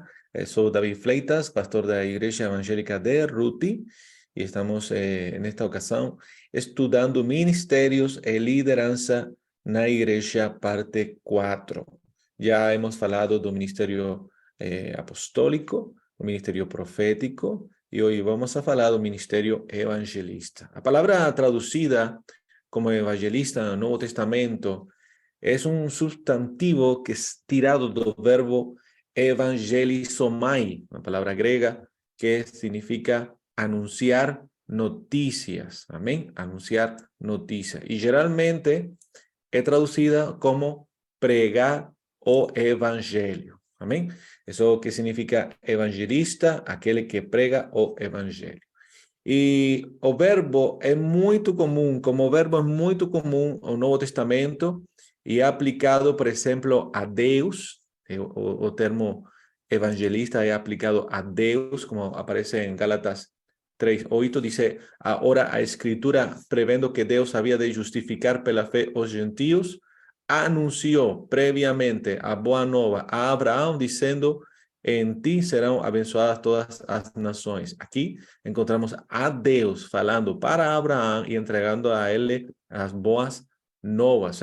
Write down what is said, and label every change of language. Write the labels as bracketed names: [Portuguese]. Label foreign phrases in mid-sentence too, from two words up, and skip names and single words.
[Portuguese] Sou David Fleitas, pastor da Igreja Evangélica de Ruti, e estamos, nesta ocasião, estudando Ministérios e Liderança na Igreja, parte 4. Já hemos falado do Ministério Apostólico, do Ministério Profético, e hoje vamos a falar do Ministério Evangelista. A palavra traduzida como [Spanish] evangelista en el Nuevo Testamento es un sustantivo que es tirado del verbo evangelizomai, una palabra griega que significa anunciar noticias. Amén. Anunciar noticias. Y generalmente es traducida como pregar o evangelio. Amén. Eso que significa evangelista, aquel que [Portuguese] prega o [Spanish] evangelio. [Portuguese] E o verbo é muito comum, como verbo é muito comum no Novo Testamento e é aplicado, por exemplo, a Deus. O termo evangelista é aplicado a Deus, como aparece em Gálatas 3:8, [Spanish] dice, ahora [Portuguese] a Escritura, prevendo que Deus havia de justificar pela fé os gentios, [Spanish] anunció previamente [Portuguese] a boa nova a Abraão, dizendo, [Spanish] en ti [Portuguese] serão abençoadas todas as nações. Aqui encontramos a Deus falando para Abraão e entregando a ele as boas novas.